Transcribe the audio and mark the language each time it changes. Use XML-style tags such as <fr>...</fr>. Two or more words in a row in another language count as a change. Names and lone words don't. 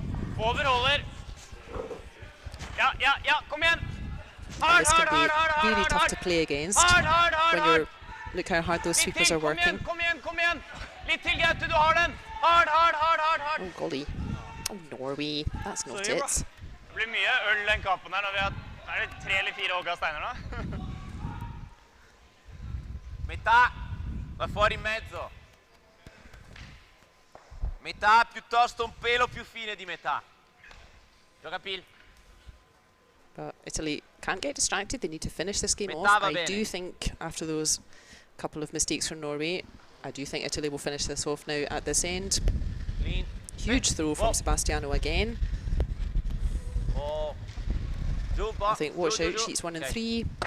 <en>And this can be really tough to play against when you're, look how hard those sweepers are working. Oh golly, oh Norway, that's not it.</en> <no>Det blir mye øl den kappen her når vi har 3 eller 4 hogga steiner nå.</no> <it>Metà, va fuori in mezzo. Metà piuttosto un pelo più fine di metà. Gioca Pil.</it> <en>But Italy can't get distracted, they need to finish this game off. I do think after those couple of mistakes from Norway, I do think Italy will finish this off now at this end. Clean. Huge throw from Sebastiano again. I think watch out, sheets 1 and 3.</en>